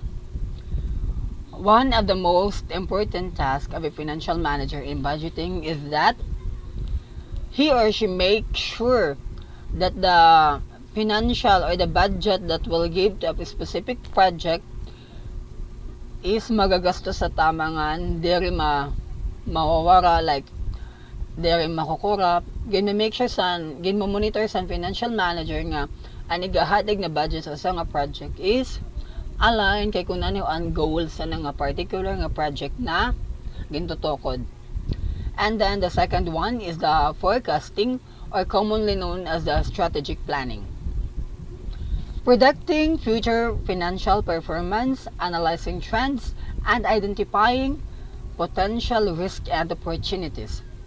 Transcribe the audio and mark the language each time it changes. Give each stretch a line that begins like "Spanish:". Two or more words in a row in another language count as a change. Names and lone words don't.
English: One of the most important tasks of a financial manager in budgeting is that he or she makes sure that the financial or the budget that will give to a specific project
Masbatenyo: is magagastos sa tamangan, diri mawawara,
English: like dere
Masbatenyo: makukurap, gin-
English: make sure
Masbatenyo: gin-monitor san
English: financial manager
Masbatenyo: nga ang igahatag na budget sa nga project
English: is align
Masbatenyo: kay kung ano ang goals sa nga particular nga project na gintutukod.
English: And then the second one is the forecasting, or commonly known as the strategic planning. Predicting future financial performance, analyzing trends, and identifying potential risks and opportunities.